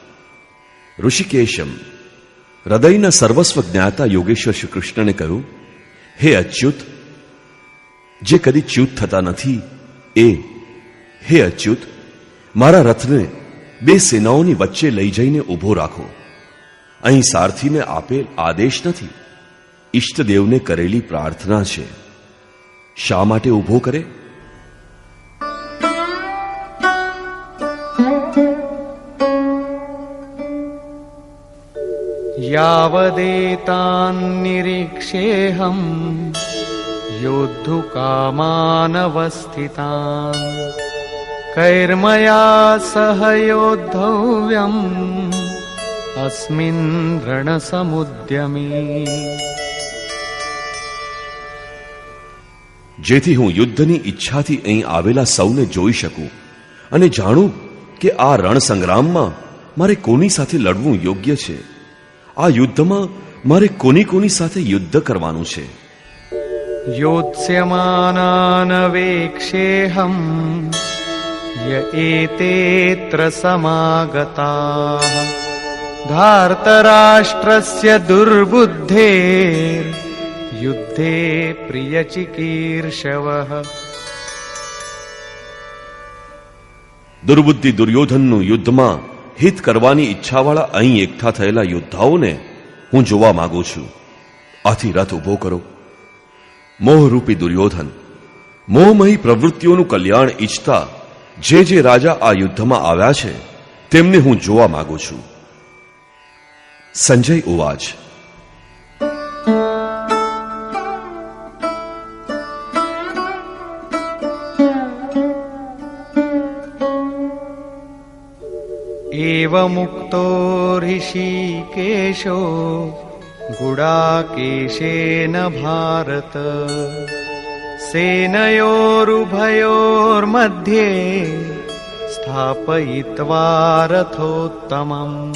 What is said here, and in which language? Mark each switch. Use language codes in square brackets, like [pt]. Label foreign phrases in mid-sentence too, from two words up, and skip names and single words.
[gu] ઋષિકેશમ, હૃદયના સર્વસ્વ જ્ઞાતા યોગેશ્વર શ્રી કૃષ્ણને કહ્યું, હે અચ્યુત, જે કદી ચ્યુત થતા નથી એ, હે અચ્યુત, મારા રથને બે સેનાઓની વચ્ચે લઈ જઈને ઊભો રાખો. અહીં સારથીને આપેલ આદેશ નથી, ઈષ્ટદેવને કરેલી પ્રાર્થના છે. શા માટે ઊભો કરે? [sa] यावदेतान् निरीक्षेऽहं योद्धुकामानवस्थितान् कैर्मया सह योद्धव्यम् अस्मिन् रणसमुद्यमे. [gu] જેથી હું યુદ્ધની ઈચ્છાથી અહીં આવેલા સૌને જોઈ શકું અને જાણું કે આ રણ સંગ્રામમાં મારે કોની સાથે લડવું યોગ્ય છે. આ યુદ્ધમાં મારે કોની સાથે યુદ્ધ કરવાનું છે. [sa] योत्स्यमानान् वेक्षेऽहं य एतेऽत्र समागताः धार्तराष्ट्रस्य दुर्बुद्धेर् युद्धे प्रियचिकीर्षवः. [gu] દુર્બુદ્ધિ દુર્યોધનનું યુદ્ધમાં હિત કરવાની ઈચ્છાવાળા અહીં એકઠા થયેલા યોદ્ધાઓને હું જોવા માંગુ છું. આથી રથ ઉભો કરો. મોહરૂપી દુર્યોધન, મોહમયી પ્રવૃત્તિઓનું કલ્યાણ ઈચ્છતા જે રાજા આ યુદ્ધમાં આવ્યા છે તેમને હું જોવા માંગુ છું. [sa] संजय उवाच. एवमुक्तो ऋषिकेशो गुडाकेशेन भारत सेनयोरुभयोर्मध्ये स्थापयित्वा रथोत्तमम्